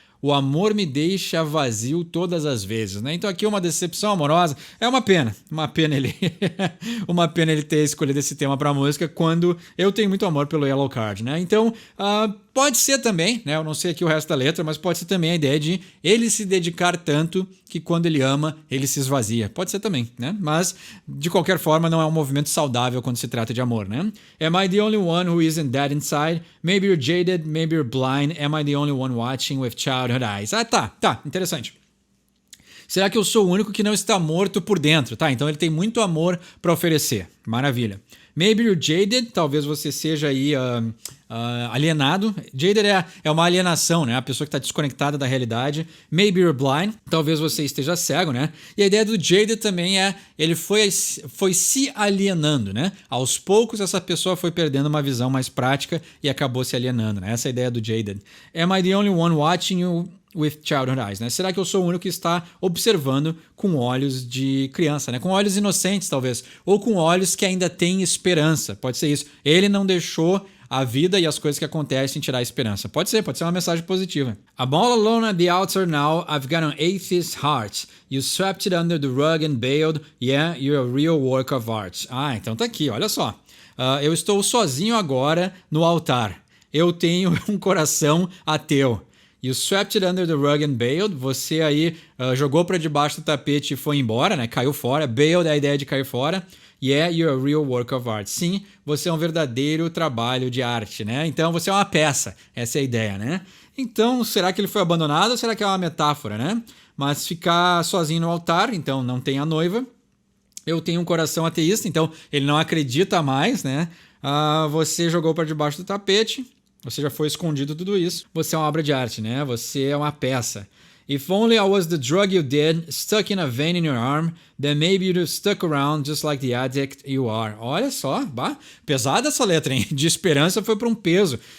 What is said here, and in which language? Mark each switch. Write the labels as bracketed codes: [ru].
[pt] O amor me deixa vazio todas as vezes, né? Então aqui uma decepção amorosa, é uma pena ele ter escolhido esse tema pra música quando eu tenho muito amor pelo Yellowcard, né? Então, pode ser também, né? Eu não sei aqui o resto da letra, mas pode ser também a ideia de ele se dedicar tanto que quando ele ama, ele se esvazia. Pode ser também, né? Mas, de qualquer forma, não é um movimento saudável quando se trata de amor, né? [en] Am I the only one who isn't dead inside? Maybe you're jaded, maybe you're blind. Am I the only one watching with childhood eyes? [pt] Tá, interessante. Será que eu sou o único que não está morto por dentro? Tá, então ele tem muito amor para oferecer. Maravilha. [en] Maybe you're jaded, [pt] talvez você seja aí alienado. Jaded é uma alienação, né? A pessoa que está desconectada da realidade. [en] Maybe you're blind, [pt] talvez você esteja cego, né? E a ideia do jaded também ele foi se alienando, né? Aos poucos essa pessoa foi perdendo uma visão mais prática e acabou se alienando, né? Essa é a ideia do jaded. [en] Am I the only one watching you with childhood eyes, né? [pt] Será que eu sou o único que está observando com olhos de criança, né? Com olhos inocentes, talvez. Ou com olhos que ainda têm esperança. Pode ser isso. Ele não deixou a vida e as coisas que acontecem tirar a esperança. Pode ser uma mensagem positiva. [en] I'm all alone at the altar now, I've got an atheist heart. You swept it under the rug and bailed, yeah, you're a real work of art. [pt] Então tá aqui, olha só. Eu estou sozinho agora no altar. Eu tenho um coração ateu. [en] You swept it under the rug and bailed. [pt] Você aí jogou para debaixo do tapete e foi embora, né? Caiu fora. Bailed é a ideia de cair fora. [en] Yeah, you're a real work of art. [pt] Sim, você é um verdadeiro trabalho de arte, né? Então você é uma peça. Essa é a ideia, né? Então, será que ele foi abandonado ou será que é uma metáfora, né? Mas ficar sozinho no altar, então não tem a noiva. Eu tenho um coração ateísta, então ele não acredita mais, né? Você jogou para debaixo do tapete. Você já foi escondido tudo isso. Você é uma obra de arte, né? Você é uma peça. [en] If only I was the drug you did, stuck in a vein in your arm, then maybe you'd have stuck around just like the addict you are. [pt] Olha só, pesada essa letra, hein? De esperança foi para um peso.